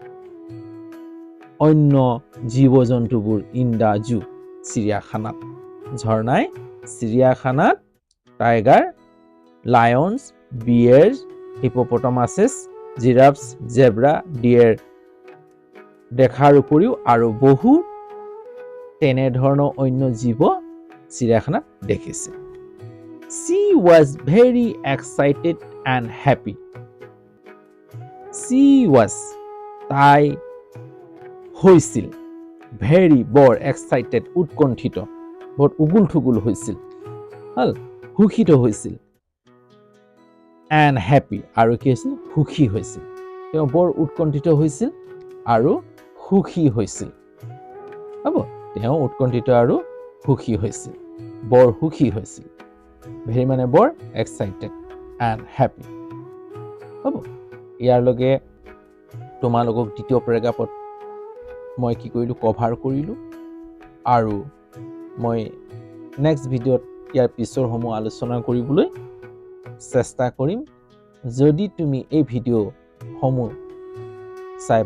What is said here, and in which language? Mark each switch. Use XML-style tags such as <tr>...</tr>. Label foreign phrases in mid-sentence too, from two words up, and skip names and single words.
<as>অন্য জীৱ জন্তুবোৰ</as> <en>in the zoo</en> <as>চিৰিয়াখানাত ঝৰ্ণাই চিৰিয়াখানাত</as> <en>tiger lions bears hippopotamuses giraffes zebra deer</en> <as>দেখাৰ উপৰিও আৰু বহু তেনেধৰণৰ অন্য জীৱ চিৰিয়াখানাত দেখিছে</as> <en>She was very excited and happy. She was</en> <as>তাই হৈছিল very বৰ excited উৎকণ্ঠিত বৰ উগুল থুগুল হৈছিল হল সুখিত হৈছিল</as> <en>and happy</en> <as>আৰু কি হৈছিল সুখী হৈছিল তেওঁ বৰ উৎকণ্ঠিত হৈছিল আৰু সুখী হৈছিল হ'ব তেওঁ উৎকণ্ঠিত আৰু সুখী হৈছিল বৰ সুখী হৈছিল very মানে বৰ</as> <en>excited and happy</en> <as>হ'ব ইয়াৰ লগে তোমালোকক দ্বিতীয় পেৰাগ্ৰাফত মই কি কৰিলোঁ কভাৰ কৰিলোঁ আৰু মই</as> <en>next video</en> <as>ইয়াৰ পিছৰ সমূহ আলোচনা কৰিবলৈ চেষ্টা কৰিম যদি তুমি এই ভিডিঅ' সমূহ চাই</as>